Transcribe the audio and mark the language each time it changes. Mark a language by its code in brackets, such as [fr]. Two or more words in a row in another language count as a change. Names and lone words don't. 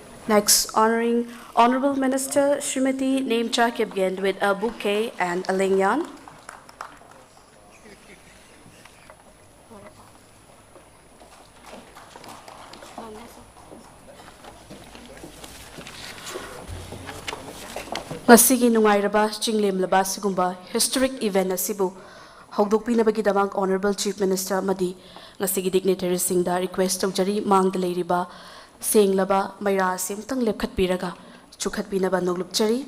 [en] Next, honoring Honorable Minister Srimati Nemcha Kipgen with a bouquet and a lingyan. [mni] Ngasigi nungairaba chinglemlaba sigumba [en] historic event [mni] asibu hogdokpinabagidamag [en] Honorable Chief Minister [mni] amadi ngasigi dignitaries singda request tawjari mangda leiriba senglaba maira simtang lepkhatpiraga chukhatpinaba noglupchari.